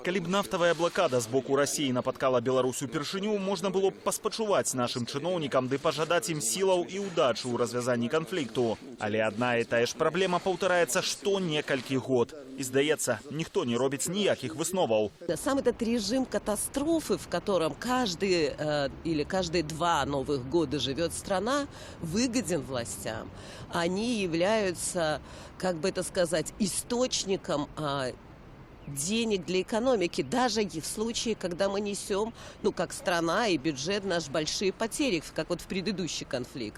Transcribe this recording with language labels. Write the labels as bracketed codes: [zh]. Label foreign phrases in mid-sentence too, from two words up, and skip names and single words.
[be] Калі б нафтавая блакада з боку Расіі напаткала Беларусь упершыню, можна было б паспачуваць нашым чыноўнікам ды пажадаць ім сілаў і ўдачы ў развязанні канфлікту. Але адна і тая ж праблема паўтараецца што некалькі год. І здаецца, ніхто не робіць ніякіх высноваў. [ru] Сам этот режим катастрофы, в котором каждые 2 новых года живет страна, выгоден властям. Они являются, как бы это сказать, источником денег для экономики, даже в случае, когда мы несем, как страна и бюджет наш, большие потери, как вот в предыдущий конфликт.